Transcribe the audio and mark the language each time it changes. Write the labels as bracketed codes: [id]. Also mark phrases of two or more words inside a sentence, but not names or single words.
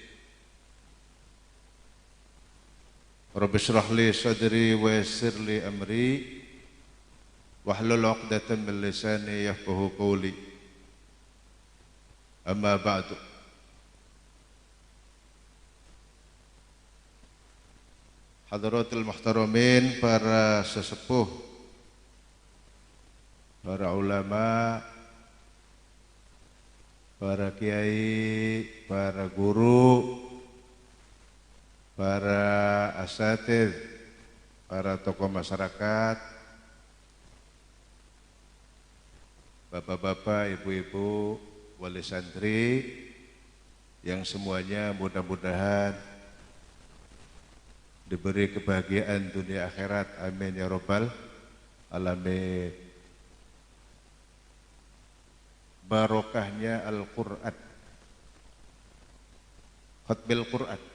[ar] رب اشرح لي صدري ويسر لي أمري واحلل عقدة من لساني يفقهوا قولي. أما بعد حضرة المحترمين, [id] para sesepuh, para ulama, para kiai, para guru, para asatidz, para tokoh masyarakat, bapak-bapak, ibu-ibu, wali santri, yang semuanya mudah-mudahan diberi kebahagiaan dunia akhirat, [ar] آمين يا رب العالمين. [id] Barokahnya Al-Quran, khatmil Quran.